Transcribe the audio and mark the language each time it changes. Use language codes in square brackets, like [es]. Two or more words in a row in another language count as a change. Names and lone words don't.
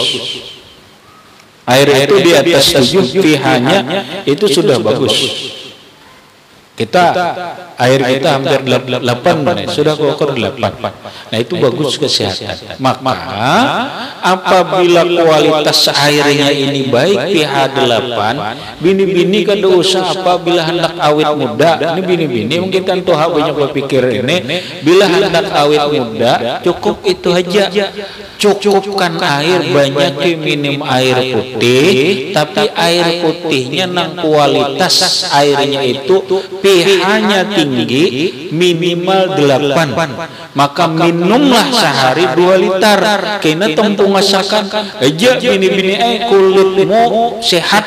[id] Air itu di atas 7 pH-nya itu sudah bagus. Air kita hampir 8 sudah kuukur 8. Nah itu bagus kesehatan. Maka apabila kualitas airnya ini baik pH 8, [bjn] bini-bini kada usah [id] apabila hendak awet muda. Ini bini-bini mungkin kan tuh banyak berpikir ini, bila hendak awet muda cukup itu aja. Cukupkan air banyak, minum air putih, tapi air putihnya nang kualitas airnya itu pH-nya tinggi minimal 8. Maka minumlah sehari 2 liter. Kena tempuh masakan aja bini-bini kulitmu sehat.